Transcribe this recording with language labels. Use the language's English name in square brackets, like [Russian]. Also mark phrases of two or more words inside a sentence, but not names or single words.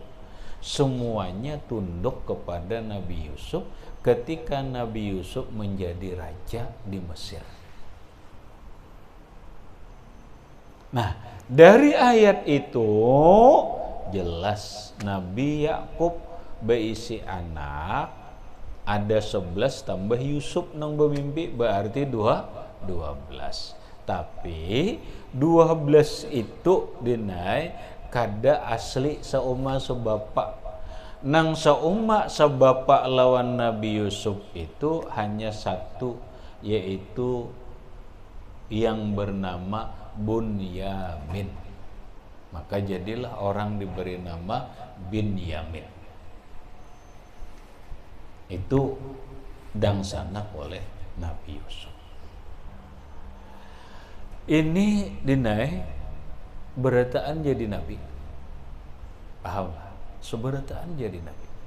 [Indonesian] Semuanya tunduk kepada Nabi Yusuf ketika Nabi Yusuf menjadi raja di Mesir. [Banjar] Nah, dari ayat itu jelas Nabi Yakub berisi anak ada 11 tambah Yusuf nang bermimpi berarti 12. Tapi 12 itu dinai kada asli seumma sebapa. Nang seumma sebapa lawan Nabi Yusuf itu hanya satu, yaitu yang bernama Bunyamin. Maka jadilah orang diberi nama Binyamin. Itu dangsanak oleh Nabi Yusuf. Ini dinai berataan jadi nabi. Paham? Seberataan jadi nabi.